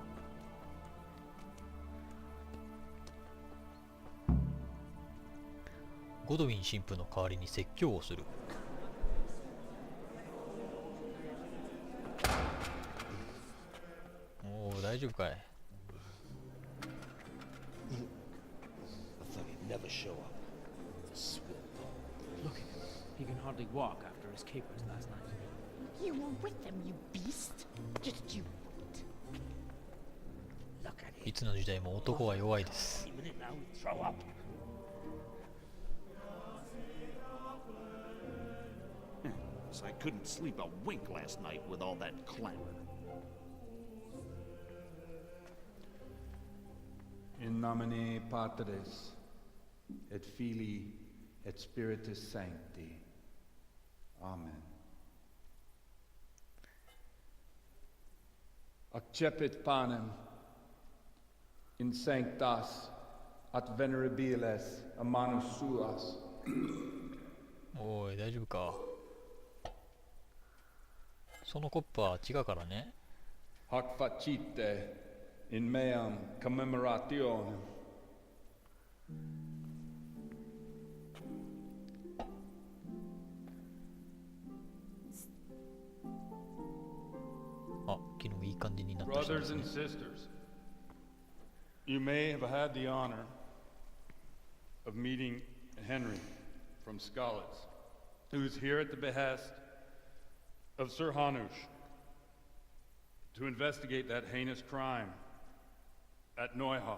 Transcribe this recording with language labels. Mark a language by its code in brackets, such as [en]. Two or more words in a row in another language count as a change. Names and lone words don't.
[ja] ゴドウィン神父の代わりに説教をする。おお、大丈夫かい。 [en] Never show up. Swill. Look at him. He can hardly walk after his capers last night. You were with them, you beast. Just you wait. Look at him. [ja] いつの時代も男は弱いです。 [en] Even if now we throw up. So I couldn't sleep a wink last night with all that clamor. [la] In nomine Patris et Filii et Spiritus Sancti. Amen. Accepit panem in sanctas at venerabiles a manus suas. [ja] おい、大丈夫か。そのコップは違うからね。 [la] Hac facite in meam commemorationem. [ja] あ、昨日いい感じになった人です [en] Brothers [ja] ね。 [en] and sisters, you may have had the honor of meeting Henry from Skalitz, who is here at the behest of Sir Hanush to investigate that heinous crime at Neuha.